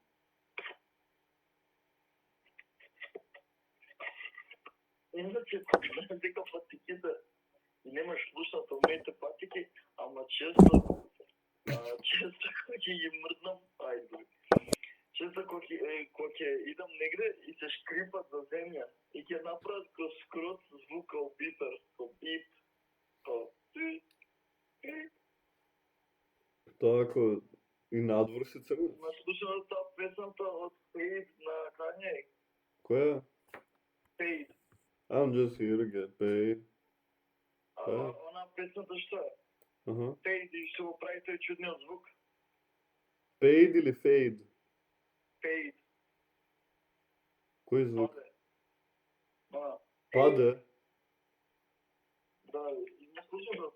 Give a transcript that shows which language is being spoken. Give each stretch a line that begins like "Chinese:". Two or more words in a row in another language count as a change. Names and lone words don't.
Macedonian: Иначе, дека патиките немаш слушнато моите патики, ама често кога ќе ги мрднам, често кога ќе идам негде и се шкрипат за земја и ќе направат ко скрот звук као бипер, ко бип, ко Тоа ако и надвор се црне. Ма слушам таа песната од Fade на Kanye. Која? Fade.
English: I'm just here to get paid.
Macedonian: Она песната што е? Аха. Fade и што го прави тој чудниот звук. Paid или fade? Fade. Кој звук? Паде. Паде? Да, и не слушам да...